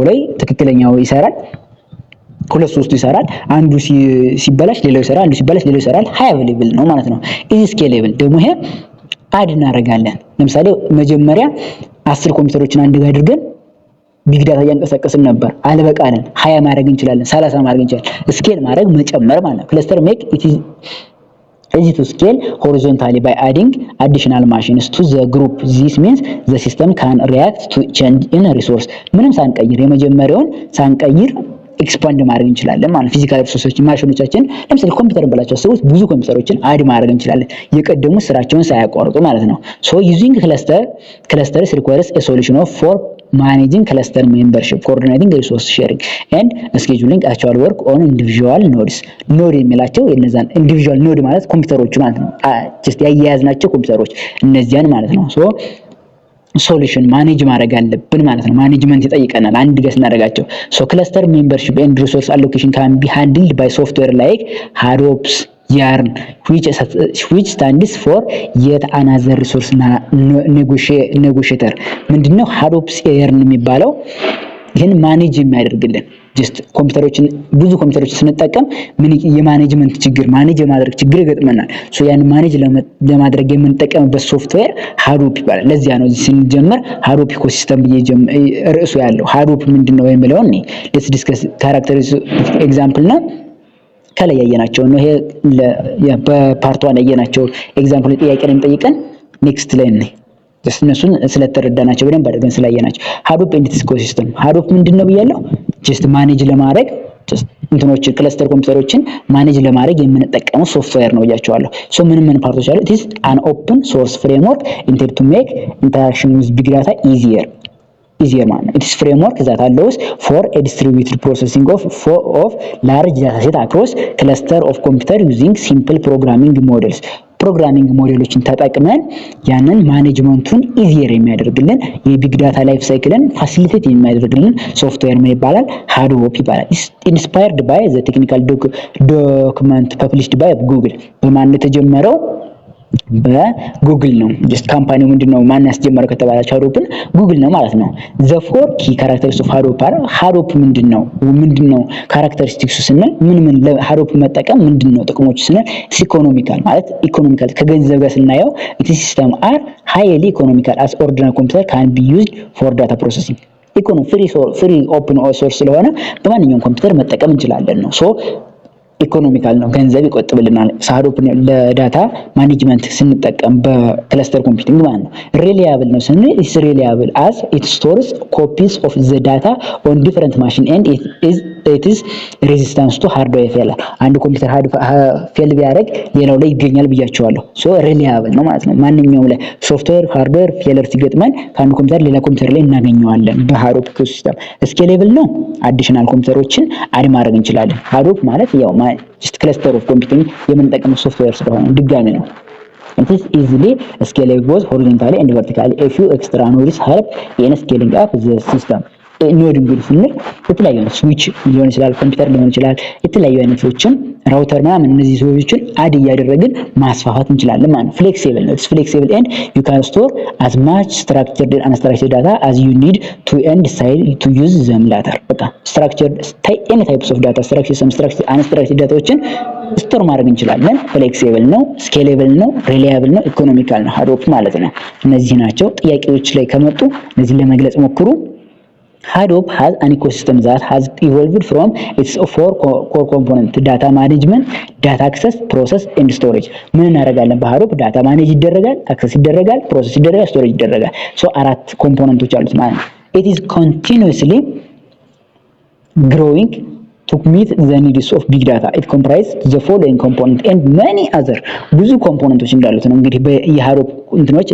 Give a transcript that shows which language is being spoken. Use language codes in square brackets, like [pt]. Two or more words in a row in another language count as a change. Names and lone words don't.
[am] ላይ ትክክለኛው ይሰራል። ሁለት ሶስቱ ይሰራል። አንዱ ሲበላሽ ሌላው ይሰራል፣ አንዱ ሲበላሽ ሌላው ይሰራል። [en] high available [am] ነው ማለት ነው። [en] easy scalable [am] ደግሞ ይሄ አድ እናደርጋለን። ለምሳሌ መጀመሪያ 10 ኮምፒውተሮችን አንድ ጋር አድርገን [en] big data [am] እያንቀሳቀስን ነበር፣ አልበቃለን። 20 ማድረግ እንችላለን፣ 30 ማድረግ እንችላለን። ስኬል ማድረግ መጨመር ማለት ነው። [en] Cluster make it is easy to scale horizontally by adding additional machines to the group. This means the system can react to change in a resource. [am] ምንም ሳንቀይር የመጀመሪያውን ሳንቀይር ኤክስፓንድ ማድረግ እንችላለን ማለት ፊዚካል ሪሶርሶችን ማሽኖቻችን ለምሳሌ ኮምፒውተር ብላችሁ አስቡት፣ ብዙ ኮምፒውተሮችን አድ ማድረግ እንችላለን የቀደሙ ስራቸውን ሳያቋርጡ ማለት ነው። [en] using clusters requires a solution of for managing cluster membership, coordinating resource sharing and scheduling actual work on individual nodes [am] ኖድ የሚላቸው የነዛን [en] individual node [am] ማለት ኮምፒውተሮች ማለት ነው just ያያያዝናቸው ኮምፒውተሮች እነዚያን ማለት ነው [en] so solution [am] ማኔጅ ማድረግ አለብን ማለት ነው ማኔጅመንት ይጠይቀናል አንድ ገስ እናደርጋቸው [en] so cluster membership and resource allocation can be handled by software like Hadoop's Yarn which stands for yet another resource negotiator [am] ምንድነው Hadoop's Yarn የሚባለው ይሄን ማኔጅ የሚያደርግልን ጀስት ኮምፒውተሮችን ብዙ ኮምፒውተሮችን ስንጠቀም ምን የማኔጅመንት ችግር ማኔጅ የማድረግ ችግር ይገጥመናል ሶ ያን ማኔጅ ለማድረግ የምንጠቀምበት ሶፍትዌር Hadoop ይባላል ለዚያ ነው ስንጀምር Hadoop ኢኮሲስተም ርዕሱ ያለው Hadoop ምንድነው የሚለው ነው [en] let's discuss characters example [am] ነው ከላይ ያየናቸው ነው ይሄ በፓርት 1 ያየናቸው ኤግዛምፕል ጥያቄ ነው ጠይቀን ኔክስት ላይ ነው እነሱን ስለተረዳናቸው በደንብ አድርገን ስላየናቸው Hadoop ኤንድ ኢኮሲስተም Hadoop ምንድነው ብያለሁ ጀስት ማኔጅ ለማድረግ ጀስት እንትኖች ክለስተር ኮምፒውተሮችን ማኔጅ ለማድረግ የምንጠቀመው ሶፍትዌር ነው ብያቸዋለሁ ሶ ምን ፓርቶች አሉ [en] it is an open source framework intended to make interaction with big data easier man it is framework that allows for a distributed processing of large data set across cluster of computer using simple programming [am] ሞዴሎችን ተጠቅመን ያንን ማኔጅመንቱን ኢዚየር የሚያደርግልን የቢግ ዳታ ላይፍ ሳይክልን ፋሲሊቴት የሚያደርግልን ሶፍትዌር ምን ይባላል Hadoop ይባላል [en] inspired by the technical document published by Google [am] በማን የተጀመረው በጉግል ነው ጀስት ካምፓኒው ምንድነው ማን ያስጀመረው ከተባላችሁ Hadoopን ጉግል ነው ማለት ነው [en] the four key characteristics of Hadoop [am] ምንድነው ካራክተሪስቲክሱ ስንል ምን Hadoop መጠቀም ምንድነው ጥቅሞቹ ስንል ኢኮኖሚካል ማለት ኢኮኖሚካል ከገንዘብ ጋር ስናየው [en] it system are highly economical as ordinary computer can be used for data processing free open source [am] ስለሆነ በማንኛውም ኮምፒውተር መጠቀም እንችላለን ነው ሶ ኢኮኖሚካል ነው ገንዘብ ይቆጥብልናል Hadoop ለዳታ ማኔጅመንት ስንጠቀም በክለስተር ኮምፒውቲንግ ማለት ነው ሪላያብል ነው ስንል [en] is reliable as it stores copies of the data on different machine and it is resistant to hardware failure [am] አንድ ኮምፒውተር ፌል ቢያደርግ ሌላው ላይ ይገኛል ብያቸዋለሁ ሶ ሪላያብል ነው ማለት ነው ማንኛውም ላይ ሶፍትዌር ሃርድዌር ፌለር ሲገጥመን ከአንድ ኮምፒውተር ሌላ ኮምፒውተር ላይ እናገኘዋለን በHadoop ኢኮሲስተም ስኬሌብል ነው አዲሽናል ኮምፒውተሮችን አድ ማድረግ እንችላለን Hadoop ማለት ያው [en] just cluster of computing [am] የምንጠቀመው ሶፍትዌር ስለሆነ ድጋሚ ነው [en] it is easily scalable both horizontally and vertically a few extra nodes help in scaling up the system [am] ኖድ እንግዲህ ስንል የተለያዩ ስዊች ሊሆን ይችላል ኮምፒውተር ሊሆን ይችላል የተለያዩ አይነቶችን ራውተር ምናምን እነዚህ ስዊቾችን አድ እያደረግን ማስፋፋት እንችላለን ማለት ፍሌክሲብል ነው ፍሌክሲብል [en] and you can store as much structured and unstructured data as you need to and decide to use them later በቃ structured any types of data structured some structured unstructured [am] ዳታዎችን ስቶር ማድረግ እንችላለን ፍሌክሲብል ነው ስኬሌብል ነው ሪላያብል ነው ኢኮኖሚካል ነው Hadoop ማለት ነው እነዚህ ናቸው ጥያቄዎች ላይ ከመጡ እነዚህ ለመግለጽ ሞክሩ [en] Hadoop has an ecosystem that has evolved from its four core components data management data access process and storage [am] ምን እናደርጋለን በHadoop ዳታ ማኔጅ ይደረጋል አክሰስ ይደረጋል ፕሮሰስ ይደረጋል ስቶሬጅ ይደረጋል ሶ አራት ኮምፖነንቶች አሉት ማለት ነው [en] it is continuously growing to meet the needs of big data it comprises the following component and many other [am] ብዙ ኮምፖነንቶች እንዳሉት ነው እንግዲህ የHadoop እንትኖች